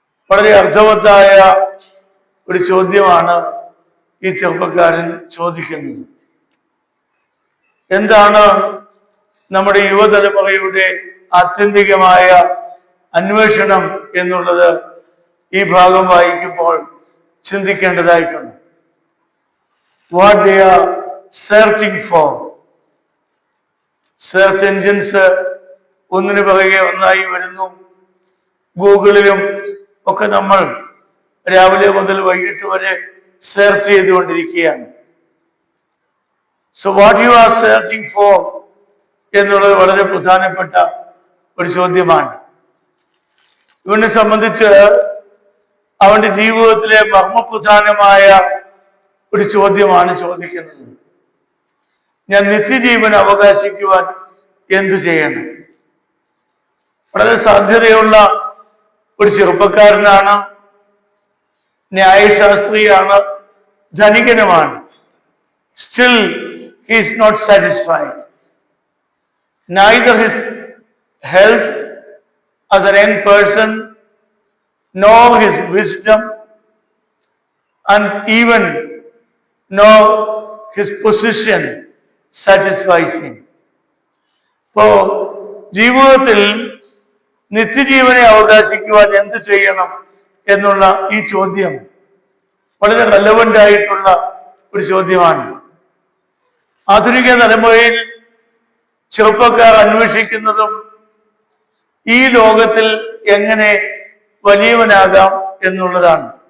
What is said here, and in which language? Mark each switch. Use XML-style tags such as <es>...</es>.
<ml>വളരെ അർത്ഥവത്തായ ഒരു ചോദ്യമാണ് ഈ ചെറുപ്പക്കാരൻ ചോദിക്കുന്നത്. എന്താണ് നമ്മുടെ യുവതലമുറയുടെ ആത്യന്തികമായ അന്വേഷണം എന്നുള്ളത് ഈ ഭാഗം വായിക്കുമ്പോൾ ചിന്തിക്കേണ്ടതായിട്ടുണ്ട്.</ml> <en>What they are searching for.</en> <ml>Search engines ഒന്നിനു പിറകെ ഒന്നായി വരുന്നു. ഗൂഗിളിലും ഒക്കെ നമ്മൾ രാവിലെ മുതൽ വൈകിട്ട് വരെ സെർച്ച് ചെയ്തുകൊണ്ടിരിക്കുകയാണ്.</ml> <en>so what you are searching for</en> <ml>എന്നുള്ളത് വളരെ പ്രധാനപ്പെട്ട ഒരു ചോദ്യമാണ്. ഇവനെ സംബന്ധിച്ച് അവന്റെ ജീവിതത്തിലെ മർമ്മപ്രധാനമായ ഒരു ചോദ്യമാണ് ചോദിക്കുന്നത്. ഞാൻ നിത്യജീവൻ അവകാശിക്കുവാൻ എന്തു ചെയ്യണം? വളരെ സാധ്യതയുള്ള ഒരു ചെറുപ്പക്കാരനാണ്, ന്യായശാസ്ത്രിയാണ്, ധനികനുമാണ്.</ml> <en>Still he is not satisfied. Neither his health as an young person nor his wisdom and even nor his position satisfies him.</en> <ml>ഇപ്പോ ജീവിതത്തിൽ നിത്യജീവനെ അവകാശിക്കുവാൻ എന്ത് ചെയ്യണം എന്നുള്ള ഈ ചോദ്യം വളരെ റെലവന്റ് ആയിട്ടുള്ള ഒരു ചോദ്യമാണ്. ആധുനിക തലമുറയിൽ ചെറുപ്പക്കാർ അന്വേഷിക്കുന്നതും ഈ ലോകത്തിൽ എങ്ങനെ വലിയവനാകാം എന്നുള്ളതാണ്.</ml>